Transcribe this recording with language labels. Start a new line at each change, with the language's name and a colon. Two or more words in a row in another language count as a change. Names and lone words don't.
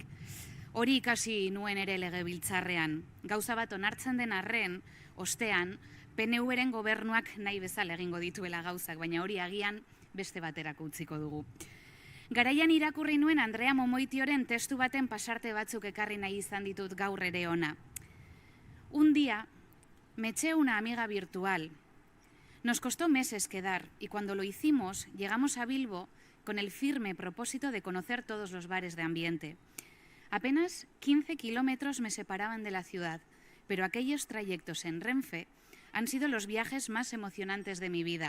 Basque: Hori ikasi nuen ere legebiltzarrean. Gauza bat onartzen den arren, ostean, PNV-ren gobernuak nahi bezala egingo dituela gauzak, baina hori agian beste baterako utziko dugu. Garaian irakurri nuen Andrea Momoitioren testu baten pasarte batzuk ekarri nahi izan ditut gaur ere ona.
Spanish: Un día me eché una amiga virtual. Nos costó meses quedar y cuando lo hicimos llegamos a Bilbo con el firme propósito de conocer todos los bares de ambiente. Apenas 15 kilómetros me separaban de la ciudad, pero aquellos trayectos en Renfe han sido los viajes más emocionantes de mi vida.